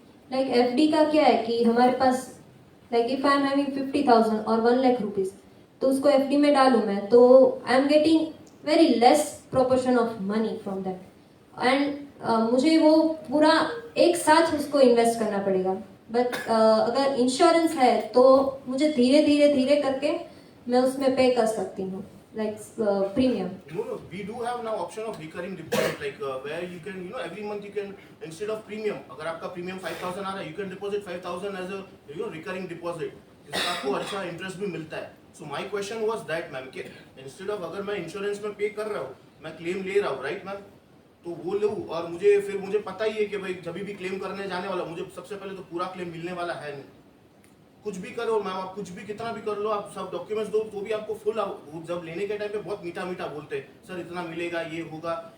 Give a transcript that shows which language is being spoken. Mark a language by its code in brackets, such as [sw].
[hi] Like FD का क्या है कि हमारे पास [en] like if I am having 50,000 or 1 lakh rupees, [hi] तो उसको FD में डालूं मैं, तो [en] I am getting very less proportion of money from that, and [hi] मुझे वो पूरा एक साथ उसको इन्वेस्ट करना पड़ेगा. बट अगर इंश्योरेंस है तो मुझे धीरे धीरे धीरे करके मैं उसमें पे कर सकती हूँ, [en] like premium. No, we do have now option of recurring deposit, like where you can, every month you can, instead of premium, [hi] अगर आपका premium 5,000 आ रहा है, [en] you can deposit 5,000 as a recurring deposit, [hi] जिससे आपको अच्छा interest भी मिलता है. [en] So my question was that, ma'am, [hi] कि instead of अगर मैं insurance में पे कर रहा हूँ, मैं claim ले रहा हूँ, right, ma'am, तो वो लूँ और मुझे पता ही है कि भाई जब भी क्लेम करने जाने वाला, मुझे सबसे पहले तो पूरा क्लेम मिलने वाला है नहीं. कुछ भी करो मैम, आप कुछ भी कितना भी कर लो, आप सब डॉक्यूमेंट्स दो तो भी आपको फुल, जब लेने के टाइम पे बहुत मीठा मीठा बोलते हैं, सर इतना मिलेगा, ये होगा.